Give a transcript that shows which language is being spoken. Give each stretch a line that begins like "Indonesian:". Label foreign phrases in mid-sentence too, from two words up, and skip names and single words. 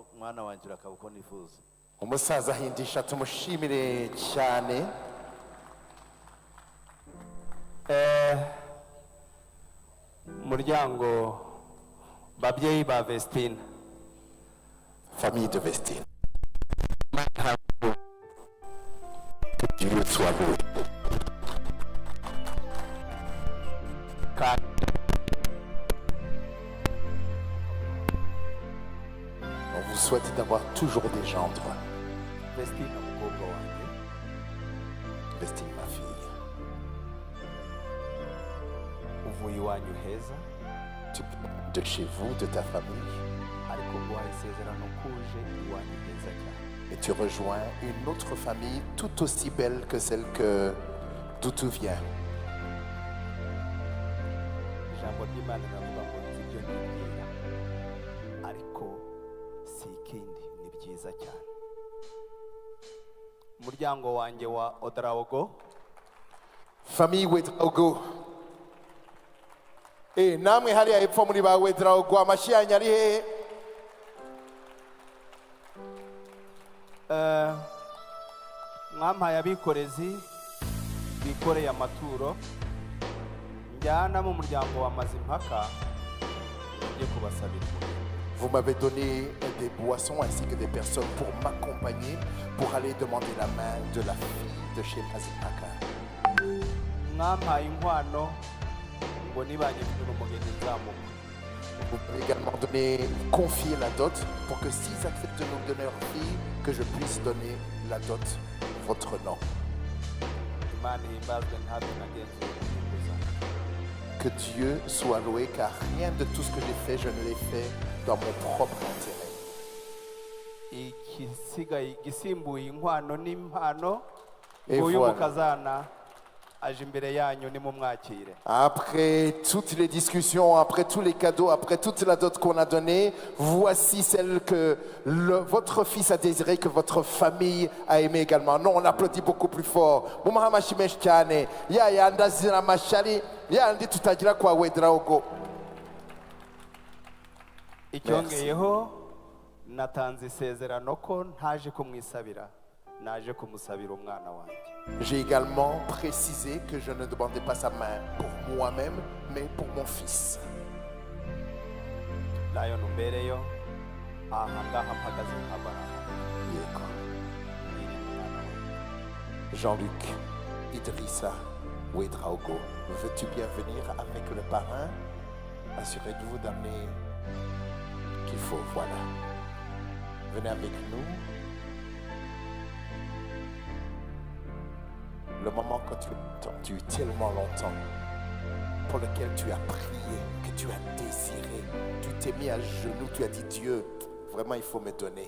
Kinyarwanda: Mwana wanjye urakaba uko nifuza. Umusaza Hindisha tumushimire cyane. Muryango babyeyi ba Vestine,
French: Famille de Vestine, que Dieu soit loué. On vous souhaite d'avoir toujours des gendres.
Kinyarwanda: Vestine umukobwa wanjye,
French: Vestine ma fille.
Kinyarwanda: uvuye iwanyu heza.
French: Tu viens de chez vous, de ta famille,
Kinyarwanda: ariko nguhaye isezerano kuje iwanyu heza cyane.
French: et tu rejoins une autre famille tout aussi belle que celle d'où tu viens.
Kinyarwanda: Ijambo ry'Imana riravuga ngo nzi ibyo nibwira, ariko si ikindi, ni byiza cyane. Umuryango wanjye wa Odraogo,
French: Famille Ouedraogo.
Kinyarwanda: Namwe hariya hepfo muri ba Ouedraogo, amashyi yanyu ari hehe? mwampaye abikorezi bikoreye amaturo njyana mu muryango wa Mazimpaka ngiye kubasabira.
French: Vous m'avez donné des boissons ainsi que des personnes pour m'accompagner, pour aller demander la main de la fille de chez Mazimpaka.
Kinyarwanda: Mwampaye inkwano ngo nibanyifite umugeni nzamuka.
French: Vous m'avez également donné, confié la dot pour que s'ils acceptent de nous donner leur fille, que je puisse donner la dot en votre nom.
Kinyarwanda: Imana ihimbazwe ntabwo nagenzura inyungu zanjye.
French: Que Dieu soit loué, car rien de tout ce que j'ai fait, je ne l'ai fait dans mon propre intérêt.
Kinyarwanda: Igisigaye gisimbuye inkwano n'impano
French: Et
Kinyarwanda: uyu
French: voilà.
Kinyarwanda: mukazana aje imbere yanyu nimumwakire.
French: Après toutes les discussions, après tous les cadeaux, après toute la dot qu'on a donnée, voici celle que votre fils a désiré, que votre famille a aimé également. Non, on applaudit beaucoup plus fort. Mumahama shimesh cyane. Ya yandazira mashari, ya ndi tutagira kwa Ouedraogo.
Kinyarwanda: Icyongeyeho natanze isezerano ko ntaje kumwisabira, naje kumusabira umwana wanjye.
French: J'ai également précisé que je ne demandais pas sa main pour moi-même, mais pour mon fils.
Kinyarwanda: Lion umbereyo aha ngaha mpagaze nk'abantu. Yego.
French: Jean-Luc Idrissa Ouedraogo, veux-tu bien venir avec le parrain? Assurez-vous d'amener qu'il faut, voilà. Venez avec nous. Le moment que tu as attendu tellement longtemps, pour lequel tu as prié, que tu as désiré, tu t'es mis à genoux, tu as dit Dieu, vraiment il faut me donner.